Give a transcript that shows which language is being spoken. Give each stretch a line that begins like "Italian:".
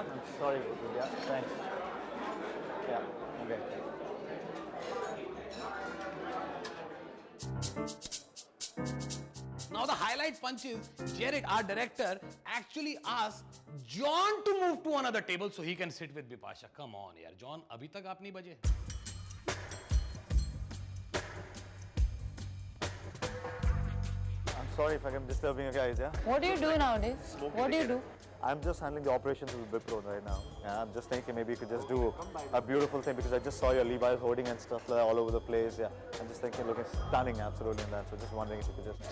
English: I'm sorry. Yeah, thanks. Yeah, okay. Now the highlight punch is Jared, our director, actually asked John to move to another table so he can sit with Bipasha. Come on, yaar.
Hindi: John, अभी तक आप नहीं बजे?
English: I'm sorry if I'm disturbing you guys, yeah? What do you do nowadays? What do you do? I'm just handling the operations of the Wipro right now. Yeah, I'm just thinking maybe you could just do a beautiful thing because I just saw your Levi's hoarding and stuff like that all over the place. Yeah, I'm just thinking looking stunning absolutely in that. So just wondering if you could just...